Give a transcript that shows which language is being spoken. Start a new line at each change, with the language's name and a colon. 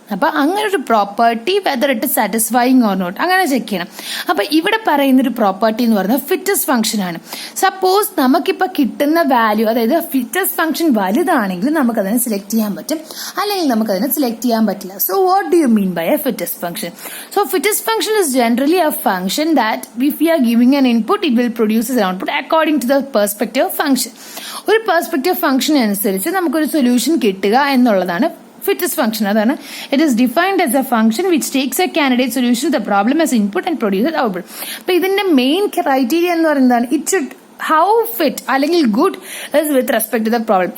Malayalam: അപ്പൊ അങ്ങനെ ഒരു property
English: whether it satisfying or not
Malayalam: അങ്ങനെ ചെക്ക് ചെയ്യണം. അപ്പൊ ഇവിടെ പറയുന്ന ഒരു പ്രോപ്പർട്ടി എന്ന് പറയുന്നത് ഫിറ്റസ് ഫംഗ്ഷൻ ആണ്. സപ്പോസ് നമുക്കിപ്പോ കിട്ടുന്ന വാല്യൂ, അതായത് ഫിറ്റസ് ഫംഗ്ഷൻ വലുതാണെങ്കിൽ നമുക്കതിനെ സെലക്ട് ചെയ്യാൻ പറ്റും, അല്ലെങ്കിൽ നമുക്കതിനെ സെലക്ട് ചെയ്യാൻ പറ്റില്ല.
English: So what do you mean by a fitness function? So fitness function is generally a function that if we are giving an input it will produce an output according to the perspective function.
Malayalam: ഒരു perspective function അനുസരിച്ച് നമുക്കൊരു solution കിട്ടുക എന്നുള്ളതാണ് fit as function.
English: അതാണ് it is defined as a function which takes a candidate solution the problem as input and produce output.
Malayalam: അപ്പൊ ഇതിന്റെ main criteria എന്ന് പറയുന്നതാണ് ഇറ്റ് ഷുഡ് ഹൗ ഫിറ്റ് അല്ലെങ്കിൽ
English: Good with respect to the problem.